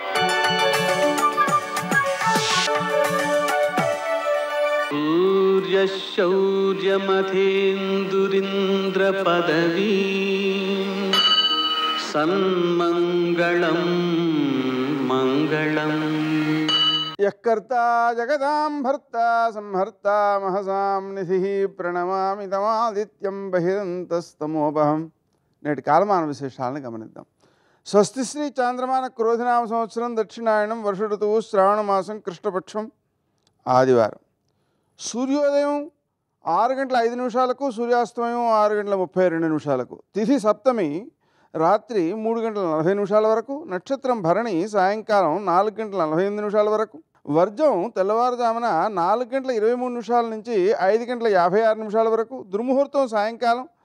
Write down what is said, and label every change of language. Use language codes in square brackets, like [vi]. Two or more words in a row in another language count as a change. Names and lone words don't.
[sa] सूर्यशौर्यमथेन्दुरिन्द्रपदवी सन्मङ्गलं मङ्गलम् यत्कर्ता जगदां भर्ता संहर्ता महसां निधिः प्रणमामि तमादित्यं बहिरन्तस्तमोपहं [te] నేటి కాలమాన విశేషాలను గమనిద్దాం. స్వస్తి శ్రీ చాంద్రమాన క్రోధినామ సంవత్సరం దక్షిణాయనం వర్ష ఋతువు శ్రావణ మాసం కృష్ణపక్షం ఆదివారం. సూర్యోదయం 6:05 సూర్యాస్తమయం 6:32 తిథి సప్తమి రాత్రి 3:40 వరకు, నక్షత్రం భరణి సాయంకాలం 4:48 వరకు, వర్జం తెల్లవారుజామున 4:23 నుంచి 5:56 వరకు, దుర్ముహూర్తం సాయంకాలం